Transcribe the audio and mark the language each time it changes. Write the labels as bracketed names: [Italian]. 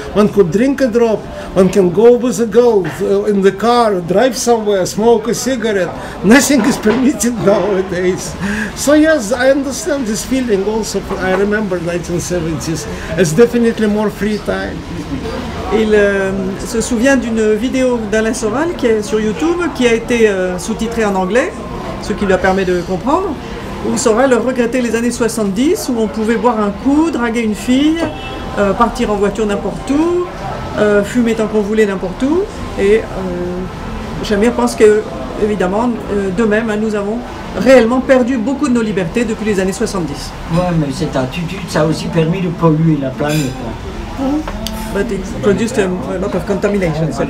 [English] One could drink a drop, one can go with a girl in the car, drive somewhere, smoke a cigarette. Nothing is permitted nowadays. So yes, I understand this feeling also. I remember 1970s. It's definitely more free time. [French] Il se souvient d'une vidéo d'Alain Soral qui est sur YouTube, qui a été sous-titrée en anglais, ce qui lui a permis de comprendre, où Soral regrettait les années 70, où on pouvait boire un coup, draguer une fille, partir en voiture n'importe où, fumer tant qu'on voulait n'importe où, et Shamir pense que, évidemment, de même, nous avons réellement perdu beaucoup de nos libertés depuis les années 70. Oui, mais cette attitude, ça a aussi permis de polluer la planète. [English] But it produced a lot of contamination.